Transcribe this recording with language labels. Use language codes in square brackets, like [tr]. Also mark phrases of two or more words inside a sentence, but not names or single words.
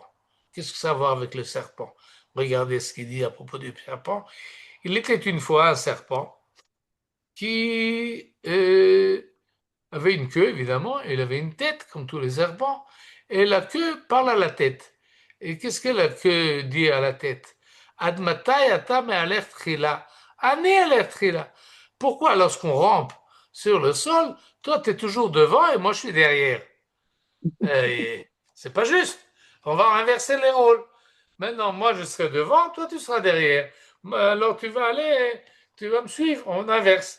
[fr] Qu'est-ce que ça va voir avec le serpent? Regardez ce qu'il dit à propos du serpent. Il était une fois un serpent qui avait une queue, évidemment, et il avait une tête, comme tous les serpents, et la queue parle à la tête. Et qu'est-ce que la queue dit à la tête? [he] עד מתי אתה מהלך תחילה, אני אלך תחילה. [fr] Pourquoi, lorsqu'on rampe sur le sol, toi, tu es toujours devant et moi, je suis derrière? C'est pas juste. On va inverser les rôles. Maintenant, moi, je serai devant, toi, tu seras derrière. Alors, tu vas me suivre, on inverse.